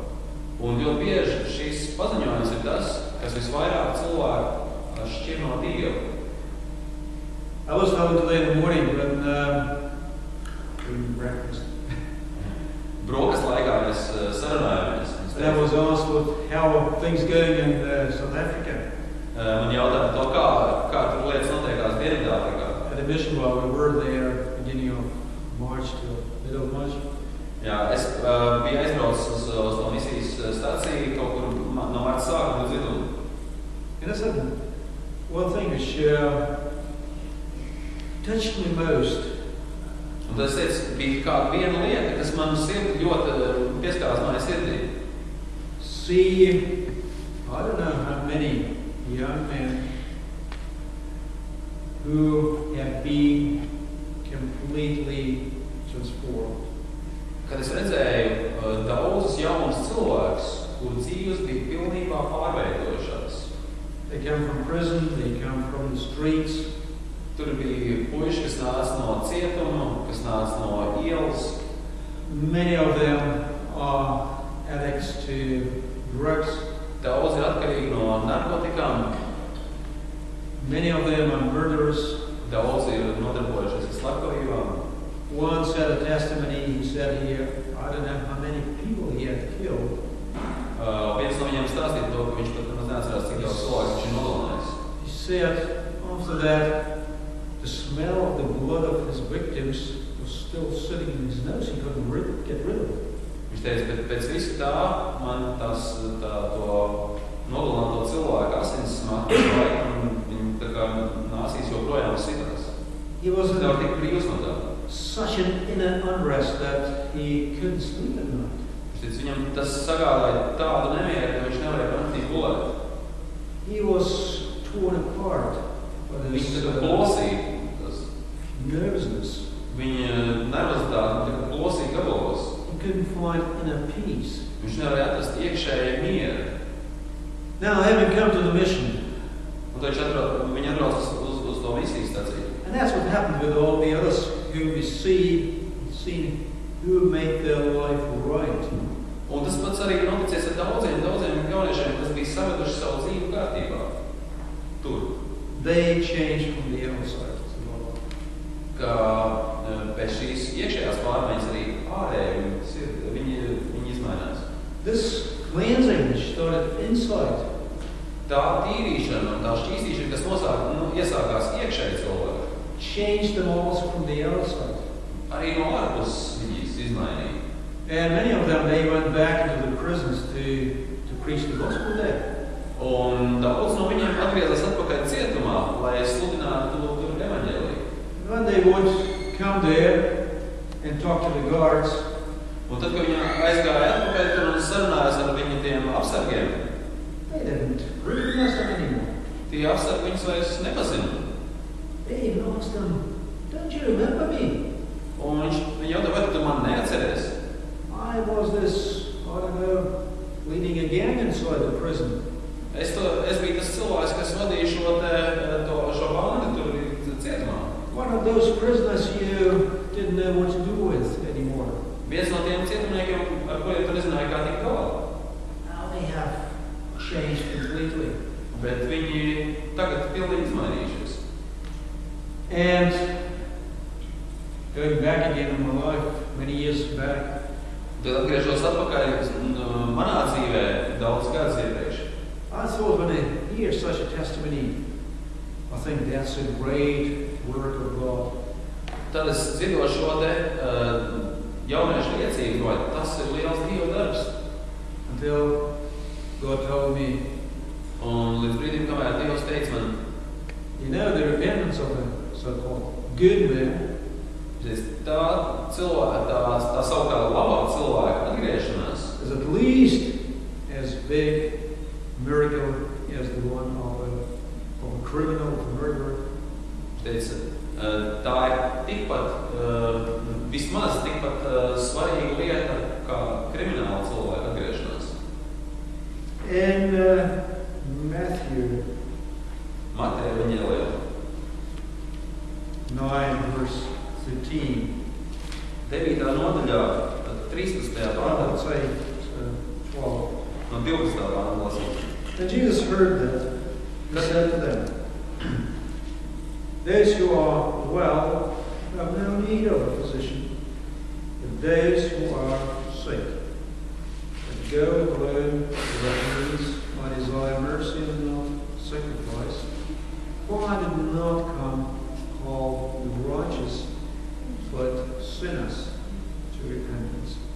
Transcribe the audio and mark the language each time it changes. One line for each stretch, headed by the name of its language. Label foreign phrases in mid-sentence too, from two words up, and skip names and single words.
Latvian: Un ļoti bieži šīs paziņojums ir tas, kas visvairāk cilvēku šķir no Dieva.
English: I was told today in the morning when doing breakfast.
Latvian: Brokas laikā mēs sarunājāmies.
English: And I was asked how are things going in South Africa.
Latvian: Man jautāja to, kā tur lietas notiekās Dienvidāfrikā.
English: At a mission while we were there, beginning of March to middle of March.
Latvian: Jā, es biju aizbraucis uz to misijas stāciju kaut kur no marta sākuma līdz vidum.
English: And I said, one thing which touched me most.
Latvian: Un tad es teicu, bija kāda viena lieta, kas man sirdi ļoti pieskārās manai sirdī.
English: See, I don't know how many young men who have been completely transformed.
Latvian: Kad es redzēju daudzus jaunus cilvēkus, kuru dzīves bija pilnībā pārveidojušās.
English: They They come from prison, they come from the streets.
Latvian: Tur bija puiši, kas nāca no cietuma, kas nāca no ielas.
English: Many of them are addicts to drugs.
Latvian: Daudzi ir atkarīgi no narkotikām.
English: Many of them are murderers.
Latvian: Daudzi ir nodarbojušies ar slepkavībām.
English: One said a testimony, he said I don't know how many people he had killed.
Latvian: Viens no viņiem stāstīja to, ka viņš pat nemaz neatcerās, cik daudz cilvēku viņš ir nogalinājis.
English: He said after that, the smell of the blood of his victims was still sitting in his nose. He couldn't get rid of it.
Latvian: Viņš teica, bet pēc visa tā, man to nogalināto cilvēku asins smaka vai, un viņu tā kā nāsīs joprojām sitās.
English: He was in
Latvian: Nevar tik brīvs no tā.
English: such an inner unrest that he couldn't sleep at night.
Latvian: Viņš teica, viņam tas sagādāja tādu nemieru, ka viņš nevarēja naktī gulēt.
English: He was torn apart by
Latvian: Viņš
English: this
Latvian: tā kā plosīja.
English: nervousness.
Latvian: Viņa nervozitāte tā kā plosīja gabalos.
English: He couldn't find inner peace.
Latvian: Viņš nevarēja atrast iekšēju mieru.
English: Now, having come to the mission,
Latvian: Un tad viņi atbrauc uz to misijas staciju.
English: and that's what happened with all the others who we seen who made their life right.
Latvian: Un tas pats arī noticies ar daudziem jauniešiem, kas bija saveduši savu dzīvi kārtībā. Tur.
English: They changed from the outside.
Latvian: Ka pēc šīs iekšējās pārmaiņas arī ārēji viņi izmainās.
English: This cleansing started inside.
Latvian: Tā tīrīšana un tā šķīstīšana, kas iesākās iekšēji cilvēku,
English: Changed them also from the outside.
Latvian: arī no ārpuses viņas izmainīja.
English: And many of them, they went back into the prisons to preach the gospel there.
Latvian: Un daudz no viņiem atgriezās atpakaļ cietumā, lai sludinātu tur evaņģēliju.
English: When they would come there and talk to the guards,
Latvian: Un tad, kad viņi aizgāja atpakaļ tur un sarunājās ar viņu tiem apsargiem,
English: they didn't recognize them anymore.
Latvian: tie apsargi viņus vairs nepazina.
English: They even asked them, "Don't you remember me?
Latvian: Un viņi jautā, vai tu man neatceries?
English: I was this, I don't know, leading a gang inside the prison."
Latvian: Es biju tas cilvēks, kas vadīja šo bandu tur cietumā.
English: One of those prisoners you didn't know what to do with anymore.
Latvian: Viens no tiem cietumniekiem, ar kuriem tu nezināji, kā tikt galā.
English: Now they have changed completely.
Latvian: Bet viņi tagad pilnīgi izmainījušies.
English: And going back again in my life, many years back,
Latvian: Tad atgriežos atpakaļ manā dzīvē daudz gadus iepriekš.
English: I thought when I hear such a testimony, I think that's a great work of God.
Latvian: Tad es dzirdot šo te jauniešu liecību, vai tas ir liels Dieva darbs.
English: Until God told me,
Latvian: Un līdz brīdim, kamēr Dievs teica man,
English: you know, the repentance of a so-called good man
Latvian: tā savukārt labā cilvēka atgriešanās
English: is at least as big miracle as the one of a criminal, of a murderer.
Latvian: teica, tā ir tikpat, vismaz tikpat svarīga lieta kā krimināla cilvēka atgriešanās.
English: In Matthew
Latvian: Mateja evaņģēlijā
English: 9, verse 13,
Latvian: 9. nodaļā, 13. pāntā,
English: let's say 12.
Latvian: no 12. pāntā lasīt.
English: And Jesus heard that. He said to them, "Those who are well have no need of a physician, but those who are sick. But go alone to the needs. I desire mercy and not sacrifice. For I did not come to call the righteous, but sinners to repentance."